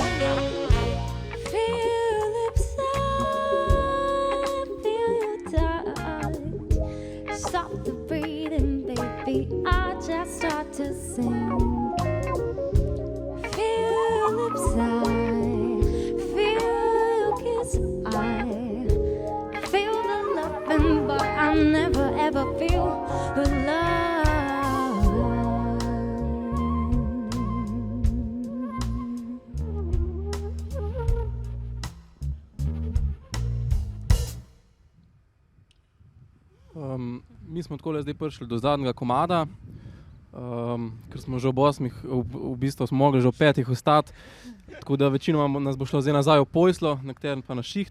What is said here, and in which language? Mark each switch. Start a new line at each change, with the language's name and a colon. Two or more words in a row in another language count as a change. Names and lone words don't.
English: Feel your lips, I feel your touch, stop the breathing, baby, I just start to sing. Feel your lips, I feel your kiss, I feel the loving, but I never ever feel the love.
Slovenian: Mi smo takole zdaj prišli do zadnjega komada, ker smo že ob 8, v bistvu smo mogli že ob 5 ostati, tako da večinoma nas bo šlo zdaj nazaj v Pojslo, na katerem pa na šiht.